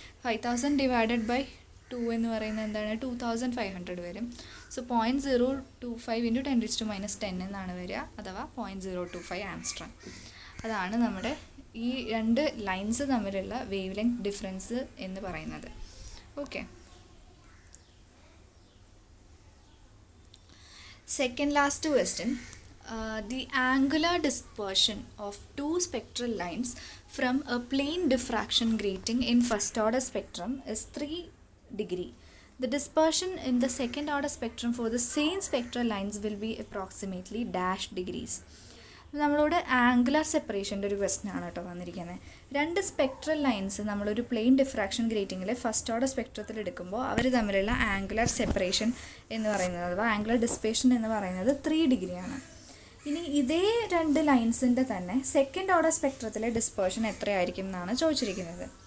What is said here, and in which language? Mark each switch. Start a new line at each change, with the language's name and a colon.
Malayalam: 5000 divided by 2 എന്ന് പറയുന്നത് എന്താണ്, 2500 വരും. സോ 0.025 ഇൻറ്റു 10⁻10 എന്നാണ് വരിക, അഥവാ 0.025 ആംസ്ട്രോങ്. അതാണ് നമ്മുടെ ഈ രണ്ട് ലൈൻസ് തമ്മിലുള്ള വേവ് ലെങ്ത് ഡിഫറൻസ് എന്ന് പറയുന്നത്.
English: Okay, second last question. The angular dispersion of two spectral lines from a plane diffraction grating in first order spectrum is 3 degree. The dispersion in the second order spectrum for the same spectral lines will be approximately dash degrees.
Malayalam: നമ്മളോട് angular സെപ്പറേഷൻ്റെ ഒരു question ആണ് കേട്ടോ വന്നിരിക്കുന്നത്. രണ്ട് spectral lines നമ്മളൊരു plain diffraction ഗ്രേറ്റിങ്ങിൽ first order സ്പെക്ട്രത്തിൽ എടുക്കുമ്പോൾ അവർ തമ്മിലുള്ള angular separation എന്ന് പറയുന്നത്, അഥവാ ആംഗുലർ ഡിസ്പേഷൻ എന്ന് പറയുന്നത് 3 ഡിഗ്രിയാണ്. ഇനി ഇതേ രണ്ട് ലൈൻസിൻ്റെ തന്നെ സെക്കൻഡ് ഓർഡർ സ്പെക്ട്രത്തിലെ ഡിസ്പേർഷൻ എത്രയായിരിക്കും എന്നാണ് ചോദിച്ചിരിക്കുന്നത്.